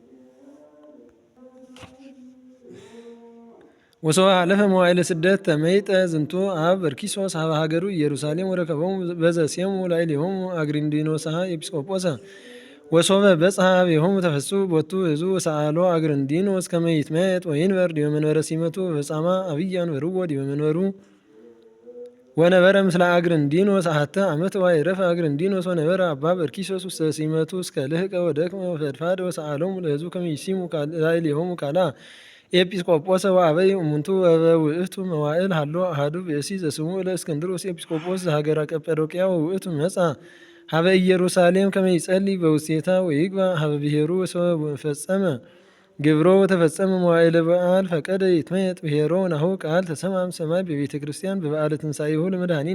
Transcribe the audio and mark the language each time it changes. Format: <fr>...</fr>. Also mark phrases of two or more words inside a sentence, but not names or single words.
<gez>ወሰው አለፈ መዋዕለ ስደት ተመይጠ ዝንቱ አብ በርኪሶስ ሀበ ሀገሩ ኢየሩሳሌም ወረከቦሙ በዘሴሙ ላዕሌሆሙ አግርንዲኖስሃ ኤጲስቆጶሰ ወሶበ በጽሐ ኀቤሆሙ ተፈሥሑ ቦቱ ህዝቡ ወሰአሎ አግርንዲኖስ ከመ ይትመየጥ ወይንበር ዲበ መንበረ ሲመቱ በጻማ አብይ አንበርዎ ዲበ መንበሩ ወነበረ ምስለ አግርንዲኖስ አሐተ ዓመት ወአይረፈ አግርንዲኖስ ወነበረ አባ በርኪሶስ ውስተ ሲመቱ እስከ ልህቀ ወደክመ ወፈድፋደ ወሰአሎሙ ለህዝቡ ከመ ይሲሙ ላዕሌሆሙ ካልአ ኤጲስቆጶሰ ወአበይ እሙንቱ በውእቱ መዋዕል ሀሎ አሐዱ ብእሲ ዘስሙ ለእስክንድሮስ ኤጲስቆጶስ ዘሀገረ ቀጰዶቅያ ወውእቱ መጻ ሀበ ኢየሩሳሌም ከመ ይጸልይ በውስቴታ ወይግባ ሀበ ብሔሩ ፈጸመ ግብሮ ወተፈጸመ መዋዕለ በዓል ፈቀደ ይትመየጥ ብሔሮ ናሁ ቃል ተሰማም ሰማይ በቤተ ክርስቲያን በበዓለ ትንሣኤሁ ለመድኃኒነ</gez>